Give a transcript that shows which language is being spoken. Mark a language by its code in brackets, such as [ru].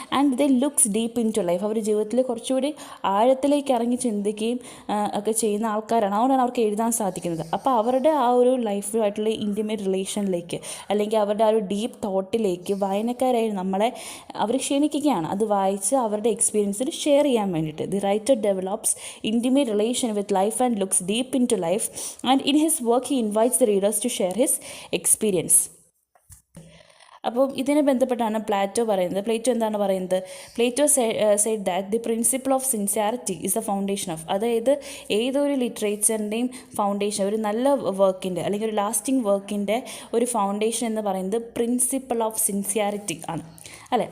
[en] And the looks deep into life. [ml] അവർ ജീവിതത്തിൽ കുറച്ചുകൂടി ആഴത്തിലേക്ക് ഇറങ്ങി ചിന്തിക്കുകയും ഒക്കെ ചെയ്യുന്ന ആൾക്കാരാണ്. അതുകൊണ്ടാണ് അവർക്ക് എഴുതാൻ സാധിക്കുന്നത്. അപ്പോൾ അവരുടെ ആ ഒരു ലൈഫുമായിട്ടുള്ള ഇൻറ്റിമേറ്റ് റിലേഷനിലേക്ക് അല്ലെങ്കിൽ അവരുടെ ആ ഒരു ഡീപ്പ് തോട്ടിലേക്ക് വായനക്കാരായി നമ്മളെ അവർ ക്ഷണിക്കുകയാണ്. അത് വായിച്ച് അവരുടെ എക്സ്പീരിയൻസിൽ ഷെയർ ചെയ്യാൻ വേണ്ടിയിട്ട്. [en] The writer develops intimate relation with life and looks deep into life, and in his work he invites the readers to share his experience. [ml] അപ്പോൾ ഇതിനെ ബന്ധപ്പെട്ടാണ് പ്ലേറ്റോ എന്താണ് പറയുന്നത്? [en] Plato said that the principle of sincerity is the foundation of, [ml] അതായത് ഏതൊരു ലിറ്ററേച്ചറിൻ്റെയും foundation, ഒരു നല്ല വർക്കിൻ്റെ അല്ലെങ്കിൽ ഒരു ലാസ്റ്റിംഗ് വർക്കിൻ്റെ ഒരു ഫൗണ്ടേഷൻ എന്ന് പറയുന്നത് പ്രിൻസിപ്പിൾ ഓഫ് സിൻസിയാരിറ്റി ആണ്, അല്ലേ?